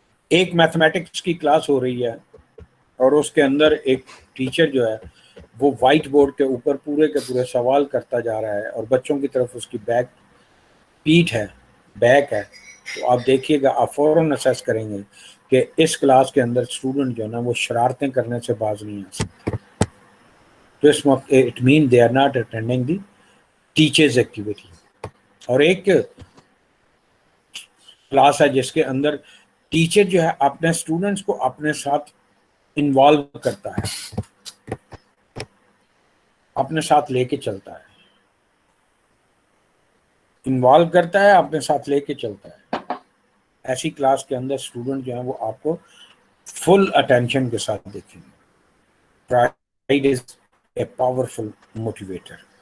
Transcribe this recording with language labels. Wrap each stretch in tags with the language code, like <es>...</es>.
<ur>ایک میتھمیٹکس کی کلاس ہو رہی ہے اور اس کے اندر ایک ٹیچر جو ہے وہ وائٹ بورڈ کے اوپر پورے کے پورے سوال کرتا جا رہا ہے اور بچوں کی طرف اس کی پیٹھ ہے، بیک ہے. تو آپ دیکھیے گا، آپ فوراً اسیس کریں گے کہ اس کلاس کے اندر اسٹوڈنٹ جو ہے نا وہ شرارتیں کرنے سے باز نہیں آ سکتے. تو اس وقت</ur> <en>It mean they are not attending the teachers' activity.</en> <ur>اور ایک کلاس ہے جس کے اندر ٹیچر جو ہے اپنے اسٹوڈنٹس کو اپنے ساتھ انوالو کرتا ہے، اپنے ساتھ لے کے چلتا ہے، انوالو کرتا ہے، اپنے ساتھ لے کے چلتا ہے. ایسی کلاس کے اندر اسٹوڈنٹ جو ہیں وہ آپ کو فل اٹینشن کے ساتھ دیکھیں گے.</ur> <en>Pride is a powerful motivator.</en>